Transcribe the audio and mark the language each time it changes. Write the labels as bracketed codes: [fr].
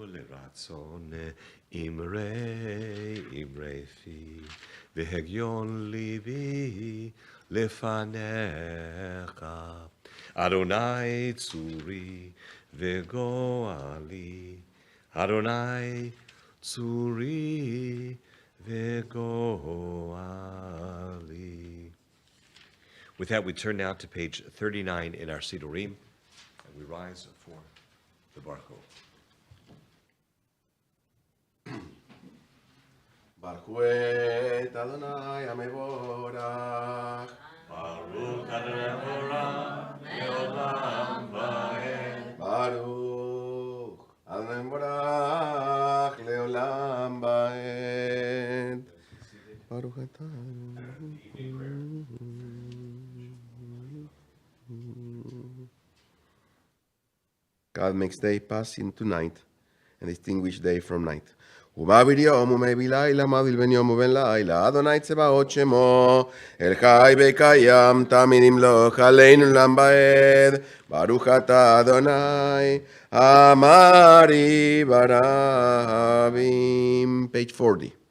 [he] רצון אמרי פי והגיון ליבי לפניך אדוני צורי וגואלי אדוני צורי וגואלי. [en] With that, we turn now to page 39 in our Sidurim, and we rise for the Baruch. [he] ברכו את אדוני המבורך. ברוך אדוני המבורך לעולם ועד. ברוך אדוני המבורך לעולם ועד. ברוך אתה. [en] God makes day pass into night and distinguish day from night. [he] ובעביר יום ומביא לילה, מבדיל בין יום ובין לילה, אדוני צבאות שמו, אל חי וקיים, תמיד ימלוך עלינו לעולם ועד. ברוך אתה אדוני, אמרי ברבים. [en] Page 40.